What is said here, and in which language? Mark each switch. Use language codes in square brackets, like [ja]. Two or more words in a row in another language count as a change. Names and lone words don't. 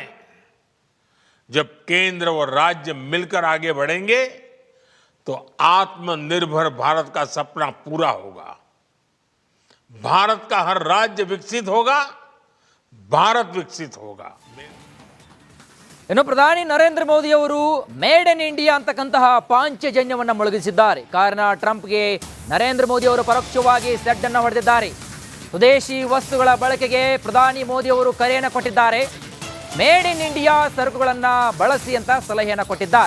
[hi] जब केंद्र और राज्य मिलकर आगे बढ़ेंगे तो आत्मनिर्भर भारत का सपना पूरा होगा। भारत का हर राज्य विकसित होगा, भारत विकसित होगा। [kn] ಇನ್ನು ಪ್ರಧಾನಿ ನರೇಂದ್ರ ಮೋದಿ ಅವರು [en] made in India [kn] ಅಂತಕ್ಕಂತಹ ಪಾಂಚಜನ್ಯವನ್ನು ಮೊಳಗಿಸಿದ್ದಾರೆ. ಕಾರಣ ಟ್ರಂಪ್ಗೆ ನರೇಂದ್ರ ಮೋದಿ ಅವರು ಪರೋಕ್ಷವಾಗಿ ಸೆಡ್ ಅನ್ನು ಹೊಡೆದಿದ್ದಾರೆ. ಸ್ವದೇಶಿ ವಸ್ತುಗಳ ಬಳಕೆಗೆ ಪ್ರಧಾನಿ ಮೋದಿ ಅವರು ಕರೆಯನ್ನು ಕೊಟ್ಟಿದ್ದಾರೆ. [en] made in India [kn] ಸರಕುಗಳನ್ನು ಬಳಸಿ ಅಂತ ಸಲಹೆಯನ್ನು ಕೊಟ್ಟಿದ್ದಾರೆ.